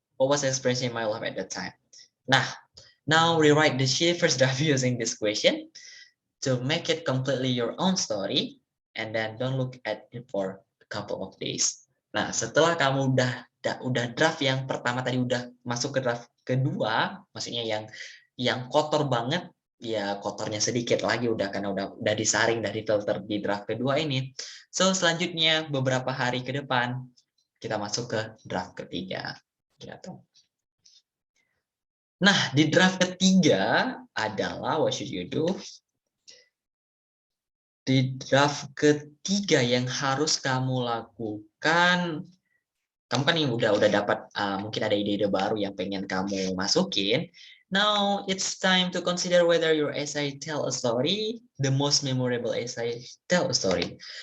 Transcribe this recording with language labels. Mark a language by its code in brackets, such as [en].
[en] What was I experiencing in my life at that time? Nah, now rewrite the first draft using this question to make it completely your own story, and then don't look at it for a couple of days. [id] Nah, setelah kamu udah draft yang pertama tadi, udah masuk ke draft kedua, maksudnya yang kotor banget, ya kotornya sedikit lagi udah, karena udah disaring dari filter di draft kedua ini. So selanjutnya beberapa hari ke depan kita masuk ke draft ketiga gitu. Nah, di draft ketiga adalah [en] what should you do? [id] Di draft ketiga yang harus kamu lakukan, kamu kan yang udah dapat mungkin ada ide-ide baru yang pengen kamu masukin. [en] Now it's time to consider whether your essay tell a story, the most memorable essay tell a story.